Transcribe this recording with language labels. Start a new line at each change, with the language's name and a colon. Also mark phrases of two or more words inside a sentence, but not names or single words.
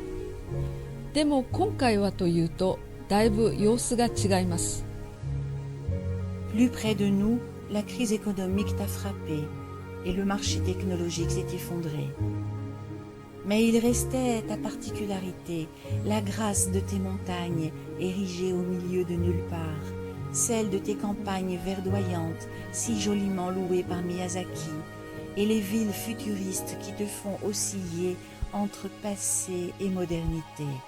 Japanese: でも今回はというと、だいぶ様子が違います。
French: Plus près de nous, la crise économique t'a frappé et le marché technologique s'est effondré. Mais il restait ta particularité, la grâce de tes montagnes érigées au milieu de nulle part, celle de tes campagnes verdoyantes si joliment louées par Miyazaki, et les villes futuristes qui te font osciller entre passé et modernité.